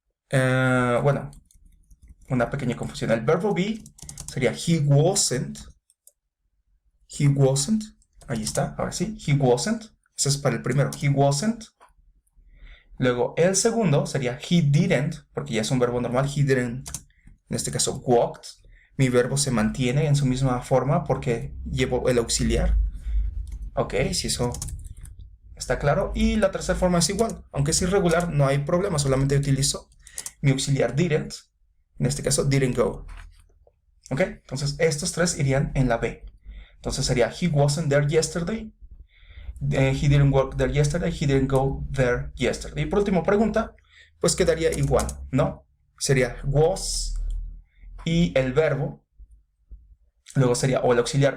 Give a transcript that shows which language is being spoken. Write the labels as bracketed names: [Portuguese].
[Spanish] Bueno, una pequeña confusión. El verbo be sería he wasn't. He wasn't. Ahí está, ahora sí. He wasn't. Ese es para el primero. He wasn't. Luego, el segundo sería he didn't, porque ya es un verbo normal. [English] He didn't, en este caso, walked. [Spanish] Mi verbo se mantiene en su misma forma porque llevo el auxiliar. Ok, si eso está claro. Y la tercera forma es igual. Aunque es irregular, no hay problema. Solamente utilizo mi auxiliar didn't. En este caso, didn't go. Ok, entonces estos 3 irían en la B. [English] Entonces sería he wasn't there yesterday. He didn't work there yesterday. He didn't go there yesterday. [Spanish] Y por último, pregunta, pues quedaría igual, ¿no? Sería was y el verbo. Luego sería o el auxiliar más el verbo did he walk there yesterday o did he